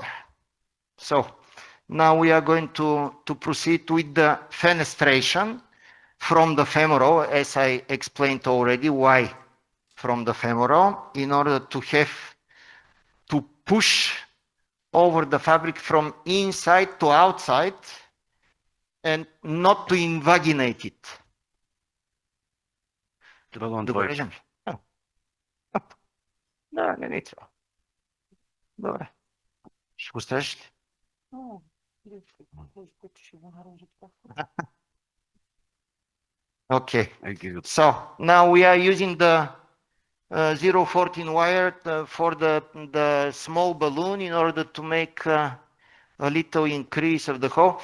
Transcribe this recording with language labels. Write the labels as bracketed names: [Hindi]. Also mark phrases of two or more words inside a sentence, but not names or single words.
[English] So now we are going to proceed with the fenestration from the femoral, as I explained already. Why from the femoral? In order to push over the fabric from inside to outside and not to invaginate it. [Bulgarian] Добре. Да, не е това. Добре. Ще го стреж ли? [English] Okay. So now we are using the 014 wire for the small balloon in order to make a little increase of the hole.